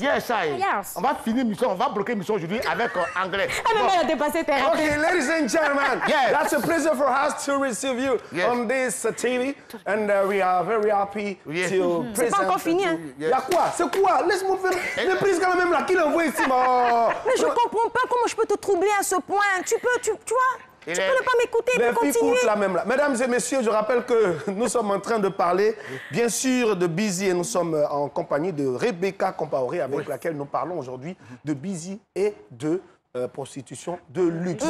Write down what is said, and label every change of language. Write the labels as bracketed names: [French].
[French] Yes, on va finir mission, on va bloquer mission aujourd'hui avec anglais. Elle a dépassé tes [English] Okay, ladies and gentlemen, that's a pleasure for us to receive you on this TV, and we are very happy to present. [French] C'est pas encore fini, hein? Y'a quoi? C'est quoi? Laisse-moi faire les prises quand même là, qui l'envoie ici, Mais je comprends pas comment je peux te troubler à ce point. Tu vois? Tu peux ne pas m'écouter, tu peux continuer. Là même là. Mesdames et messieurs, je rappelle que nous sommes en train de parler, bien sûr, de Busy, et nous sommes en compagnie de Rebecca Compaoré, avec laquelle nous parlons aujourd'hui de Busy et de prostitution de luxe.